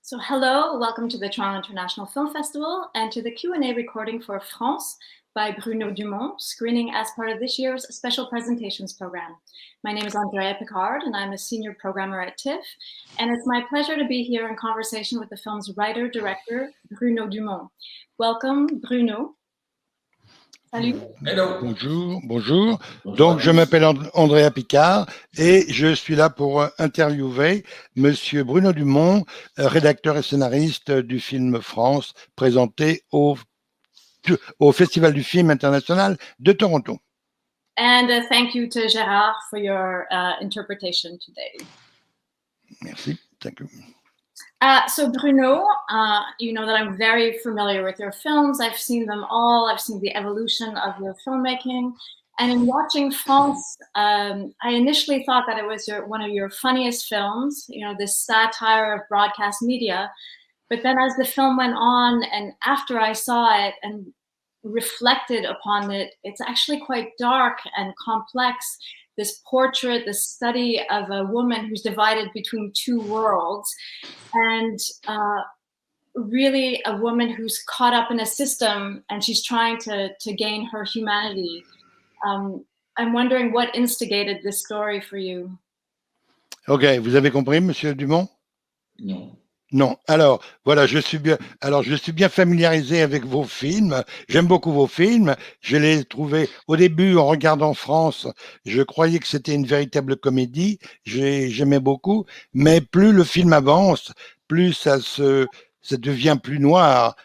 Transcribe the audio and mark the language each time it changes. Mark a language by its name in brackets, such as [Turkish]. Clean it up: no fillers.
[English] So hello, welcome to the Toronto International Film Festival and to the Q&A recording for France by Bruno Dumont, screening as part of this year's Special Presentations Program. My name is Andrea Picard and I'm a senior programmer at TIFF, and it's my pleasure to be here in conversation with the film's writer-director, Bruno Dumont. Welcome, Bruno. [French] Salut. [English] Hello. [French] Bonjour, bonjour. Donc, je m'appelle Andrea Picard et je suis là pour interviewer Monsieur Bruno Dumont, rédacteur et scénariste du film France, présenté au Festival du film international de Toronto. [English] And thank you to Gérard for your interpretation today. [French] Merci, [English] thank you. So Bruno, you know that I'm very familiar with your films. I've seen them all. I've seen the evolution of your filmmaking. And in watching France, I initially thought that it was one of your funniest films, you know, this satire of broadcast media. But then as the film went on and after I saw it and reflected upon it, it's actually quite dark and complex. This portrait, this study of a woman who's divided between two worlds, and really a woman who's caught up in a system and she's trying to gain her humanity. I'm wondering what instigated this story for you. [French] Ok, vous avez compris, Monsieur Dumont? Non. Non. Alors, voilà, je suis bien familiarisé avec vos films. J'aime beaucoup vos films. Je les trouvés au début en regardant France. Je croyais que c'était une véritable comédie. J'aimais beaucoup. Mais plus le film avance, plus ça devient plus noir.